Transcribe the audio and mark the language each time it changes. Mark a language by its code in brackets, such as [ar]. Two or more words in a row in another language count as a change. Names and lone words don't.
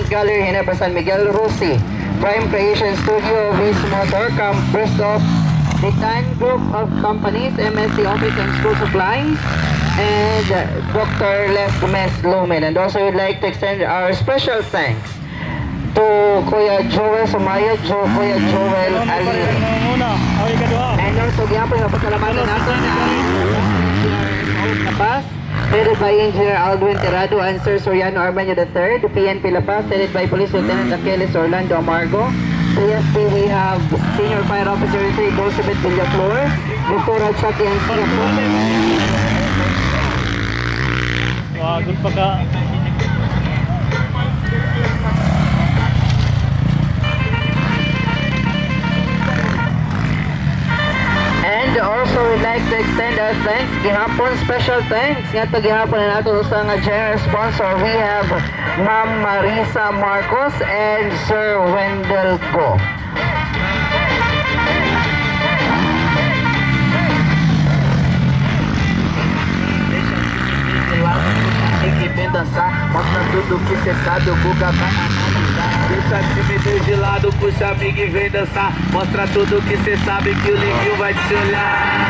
[en] Gallery, Ginebra, San Miguel, Rusi, Prime Creation Studio, Viz Motor, Camp Bristol, the Time Group of Companies, MSC Office and School Supplies, and Dr. Les Gomez Lumen. And also we'd like to extend our special thanks to Kuya Joel Sumaya, Kuya Joel Ali. And also [tl] gihapon na pasalamatan natin La Paz, [en] headed by Engineer Aldwin Tirado and Sir Soriano Armanio III, PNP La Paz, headed by Police Lieutenant Achilles Orlando Amargo. PSP, we have Senior Fire Officer Elizabeth Villaflor, Victoria Chucky and Singapore. [hil] Wagod pa ka. [en] And also we'd like to extend our thanks, gihapon special thanks nga to [hil] gihapon na nato sa nga [en] general sponsor. We have Ma'am Marisa Marcos and Sir Wendell Go. [pt] Que vem dançar, mostra tudo que cê sabe, o Guga vai analisar. Deixa a timidez de lado, puxa amigo e vem dançar. Mostra tudo que cê sabe, que o Livinho vai te olhar.